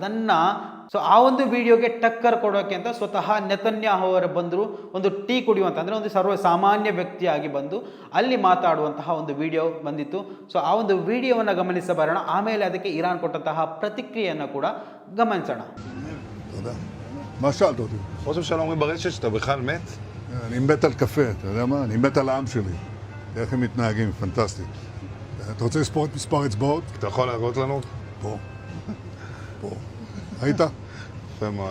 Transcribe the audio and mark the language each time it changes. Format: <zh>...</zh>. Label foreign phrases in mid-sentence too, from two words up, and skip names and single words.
<kn>ಆ ಒಂದು ವಿಡಿಯೋಗೆ ಟಕ್ಕರ್ ಕೊಡೋಕೆ ಅಂತ ಸ್ವತಃ ನೆತನ್ಯಾಹು ಅವರು ಬಂದರು. ಒಂದು ಟೀ ಕುಡಿಯುವಂತ ಅಂದರೆ ಒಂದು ಸರ್ವ ಸಾಮಾನ್ಯ ವ್ಯಕ್ತಿಯಾಗಿ ಬಂದು ಅಲ್ಲಿ ಮಾತಾಡುವಂತಹ ಒಂದು ವಿಡಿಯೋ ಬಂದಿತ್ತು. ಸೊ ಆ ಒಂದು ವಿಡಿಯೋವನ್ನು ಗಮನಿಸಬರೋಣ, ಆಮೇಲೆ ಅದಕ್ಕೆ ಇರಾನ್ ಕೊಟ್ಟಂತಹ ಪ್ರತಿಕ್ರಿಯೆಯನ್ನು ಕೂಡ ಗಮನಿಸೋಣ.</kn> <he>מה שאלת אותי? ראש הממשלה אומרים ברשת שאתה בכלל מת? אני מת על קפה, אתה יודע מה? אני מת על העם שלי. איך הם מתנהגים, פנטסטי. אתה רוצה לספור את מספר אצבעות? אתה יכול להראות לנו? פה. פה. היית? יפה מאוד.</he>